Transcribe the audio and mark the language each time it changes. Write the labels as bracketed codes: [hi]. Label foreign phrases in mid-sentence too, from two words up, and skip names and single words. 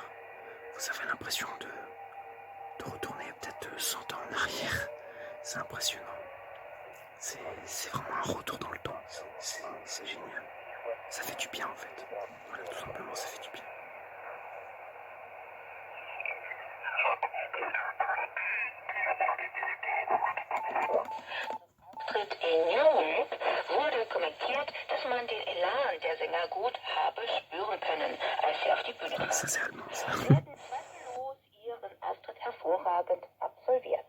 [fr] Vous avez l'impression de retourner peut-être 100 ans en arrière. C'est impressionnant. C'est vraiment un retour dans le temps. C'est génial. Ça fait du bien en fait. Voilà, tout simplement, ça fait du bien. [de] Auftritt in New wurde kommentiert, dass man den Elan der Sänger gut habe spüren können, als sie auf die Bühne [fr] Ah, ça [de] traten. [fr] c'est allemand, ça. [de] Sie hatten zweifellos ihren Auftritt hervorragend absolviert.